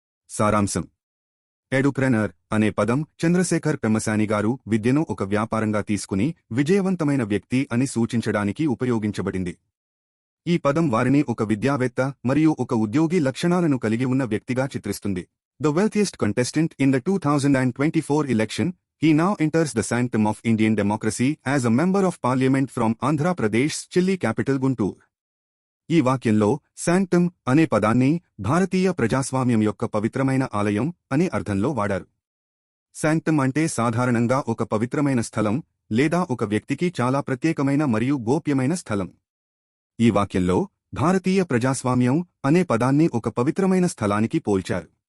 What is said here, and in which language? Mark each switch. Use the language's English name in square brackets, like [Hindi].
[Telugu] సారాంశం: ఎడుప్రెనర్ అనే పదం చంద్రశేఖర్ పెమ్మసాని గారు విద్యను ఒక వ్యాపారంగా తీసుకుని విజయవంతమైన వ్యక్తి అని సూచించడానికి ఉపయోగించబడింది. ఈ పదం వారిని ఒక విద్యావేత్త మరియు ఒక ఉద్యోగి లక్షణాలను కలిగి ఉన్న వ్యక్తిగా చిత్రిస్తుంది. [English] The wealthiest contestant in the 2024 election, he now enters the sanctum of Indian democracy as a member of parliament from Andhra Pradesh's chilly capital Guntur. [Telugu] ఈ వాక్యంలో శాంక్టమ్ అనే పదాన్ని భారతీయ ప్రజాస్వామ్యం యొక్క పవిత్రమైన ఆలయం అనే అర్థంలో వాడారు. శాంక్టమ్ అంటే సాధారణంగా ఒక పవిత్రమైన స్థలం లేదా ఒక వ్యక్తికి చాలా ప్రత్యేకమైన మరియు గోప్యమైన స్థలం. ఈ వాక్యంలో భారతీయ ప్రజాస్వామ్యం అనే పదాన్ని ఒక పవిత్రమైన స్థలానికి పోల్చారు.